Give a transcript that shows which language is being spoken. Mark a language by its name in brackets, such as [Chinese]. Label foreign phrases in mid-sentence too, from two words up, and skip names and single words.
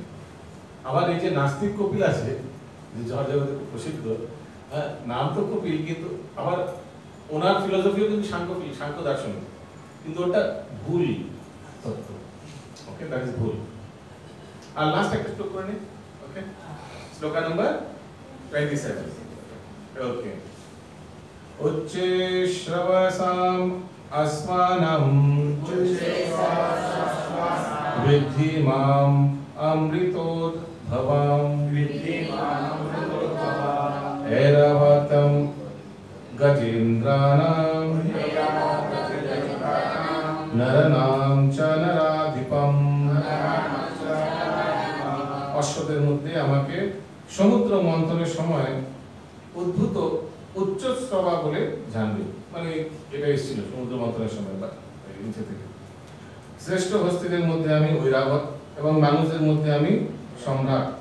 [Bangla] আবার এই যে নাস্তিক কপিল আছে, যে জগতে প্রসিদ্ধ, নাম তো কপিল, কিন্তু আবার ওনার ফিলোসফিও কিন্তু সাংখ্য দার্শনিক, কিন্তু ওটা ভুল তত্ত্ব। [English] Okay, that is [Bangla] ভুল। আর লাস্ট একটা শ্লোক করে নিই। [English] Okay, shloka number 27. [Sanskrit] ওকে, उच्चैः श्रवसम् अस्मानं विद्धि माम अमृतोद्भवम् ऐरावतं गजेन्द्राणां नरनां च नराधिपम्। [Bangla] অশ্বদের মধ্যে আমাকে সমুদ্র মন্থনের সময় উদ্ভূত উচ্চশ্রবা বলে জানবে, মানে এটা এসেছিল সমুদ্র মন্থনের সময় বা নিচে থেকে। শ্রেষ্ঠ হস্তিদের মধ্যে আমি ঐরাবত এবং মানুষদের মধ্যে আমি সম্রাট।